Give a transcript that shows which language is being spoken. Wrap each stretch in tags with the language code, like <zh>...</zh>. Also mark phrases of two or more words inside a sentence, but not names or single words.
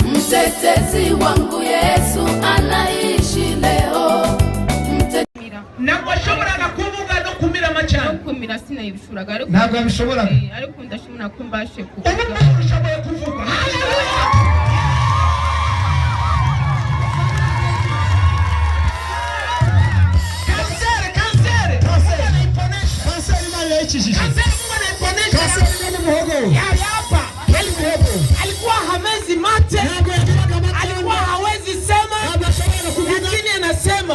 <sw>mtetezi wangu Yesu anaishi leo.</sw> <rw>Ntabwo ashobora kuvuga no kumira amacana. Kumira sinayibishuraga ariko ntabwo abishobora. Ariko ndashimira ko mbashe kuvuga. Ubu ushoboye kuvuga. Haleluya.</rw> <sw>Alikuwa hamezi mate, alikuwa hawezi sema, lakini anasema.</sw>